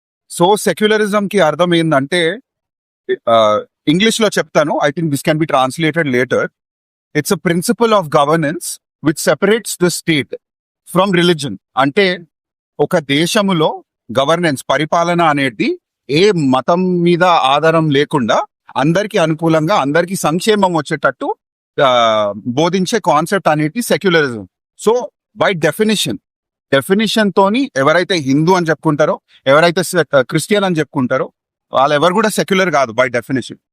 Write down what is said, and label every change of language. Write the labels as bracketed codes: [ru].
[te] So secularism కి అర్థం ఏంటంటే, ఇంగ్లీష్ లో చెప్తాను, [en] I think this can be translated later. It's a principle of governance which separates the state from religion. [te] అంటే ఒక దేశములో గవర్నెన్స్, పరిపాలన అనేది ఏ మతం మీద ఆధారం లేకుండా అందరికి అనుకూలంగా, అందరికి సంక్షేమం వచ్చేటట్టు బోధించే కాన్సెప్ట్ అనేది సెక్యులరిజం. సో [en] by definition [te] తోని ఎవరైతే హిందూ అని చెప్పుకుంటారో, ఎవరైతే క్రిస్టియన్ అని చెప్పుకుంటారో, వాళ్ళు ఎవరు కూడా సెక్యులర్ కాదు [en] By definition.